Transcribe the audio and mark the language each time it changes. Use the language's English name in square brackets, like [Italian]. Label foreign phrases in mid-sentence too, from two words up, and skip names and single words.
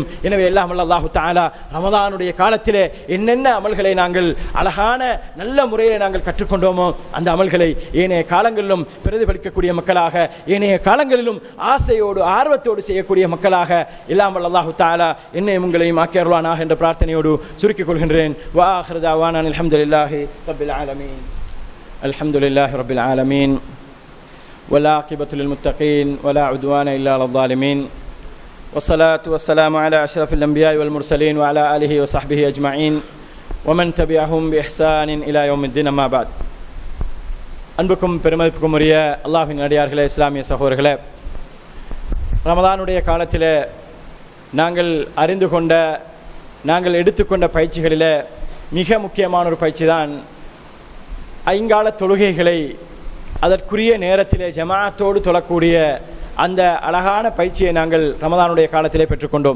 [Tamil] எனவே எல்லாம் [Arabic] الله تعالى [Tamil] ரமதானுடைய காலத்திலே என்னென்ன அமல்களை நாங்கள் அழகான நல்ல முறையில் நாங்கள் கற்றுக்கொண்டோமோ அந்த அமல்களை ஏனைய காலங்களிலும் பிரதிபலிக்கக்கூடிய மக்களாக, ஏனைய காலங்களிலும் ஆசையோடு ஆர்வத்தோடு செய்யக்கூடிய மக்களாக எல்லாம் [Arabic] الله تعالى [Tamil] என்னையும் உங்களையும் ஆக்கி அருள்வானாக என்ற பிரார்த்தனையோடு சுருக்கிக் கொள்கின்றேன். [Arabic] وآخر دعوانا الحمد لله رب العالمين. الحمد لله رب العالمين. والعاقبة للمتقين ولا عدوان إلا على الظالمين والصلاة والسلام على أشرف الأنبياء والمرسلين وعلى آله وصحبه أجمعين ومن تبعهم بإحسان إلى يوم الدين. ما بعد. [Tamil] அன்புக்கும் பெருமதிப்புக்கும் உரிய அல்லாஹ்வின் அடியார்களே, இஸ்லாமிய சகோதரர்களே, ரமதானுடைய காலத்தில் நாங்கள் அறிந்து கொண்ட, நாங்கள் எடுத்துக்கொண்ட பயிற்சிகளில் மிக முக்கியமான ஒரு பயிற்சி தான் ஐங்கால தொழுகைகளை அதற்குரிய நேரத்திலே ஜமாஅத்தோடு தொழக்கூடிய அந்த அழகான பயிற்சியை நாங்கள் ரமதானுடைய காலத்திலே பெற்றுக்கொண்டோம்.